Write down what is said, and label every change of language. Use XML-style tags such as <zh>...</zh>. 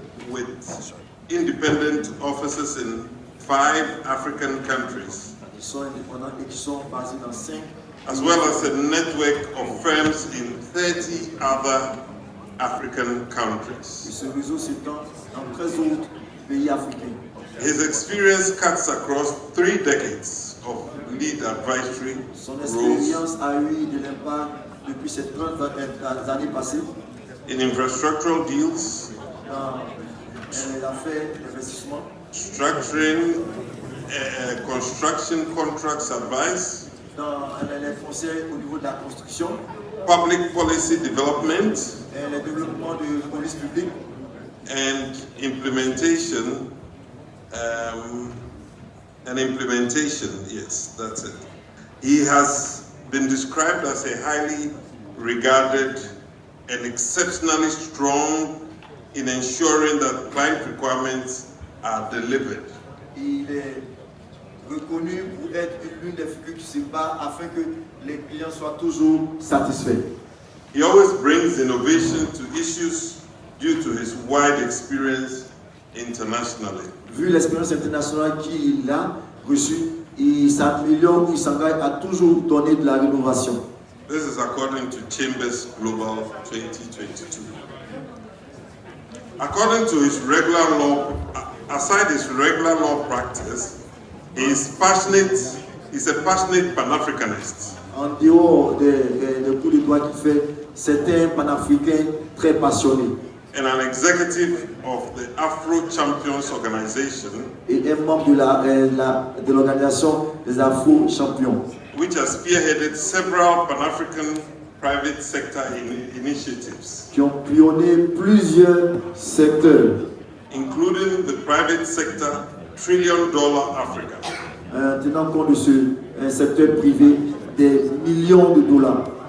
<en>with independent offices in 5 African countries,</en> <fr>qui sont indépendants et qui sont basés dans 5,</fr> <en>as well as a network of firms in 30 other African</en> <fr>et</fr> <en>countries.</en> <fr>ce réseau s'étend dans 13 autres pays africains.</fr> <en>His experience cuts across 3 decades of lead advisory</en> <fr>Son</fr> <en>roles</en> <fr>expérience a eu de l'impact depuis ces 30 années passées</fr> <en>in infrastructural deals,</en> <fr>dans les affaires d'investissement,</fr> <en>structuring construction contracts advice,</en> <fr>dans les conseils au niveau de la construction,</fr> <en>public policy development,</en> <fr>et le développement de police publique</fr> <en>and implementation. Yes, that's it. He has been described as a highly regarded and exceptionally strong in ensuring that client requirements are delivered.</en> <fr>Il est reconnu pour être l'une des figures qui se bat afin que les clients soient toujours satisfaits.</fr> <en>He always brings innovation to issues due to his wide experience internationally.</en> <fr>Vu l'expérience internationale qu'il a reçue, il s'améliore, il s'engage à toujours donner de la rénovation.</fr> <en>This is according to Chambers Global 2022. According to his regular law, aside his regular law practice, he's a passionate Pan-Africanist.</en> <fr>En dehors des cours de droit qu'il fait, c'est un panafricain très passionné</fr> <en>And an executive of the Afro Champions Organization,</en> <fr>et un membre de l'organisation des Afro-Champions,</fr> <en>which has spearheaded several Pan-African private sector initiatives,</en> <fr>qui ont pionné plusieurs secteurs,</fr> <en>including the private sector $1 trillion Africa.</en> <fr>tenant compte de ce secteur privé des millions de dollars.</fr>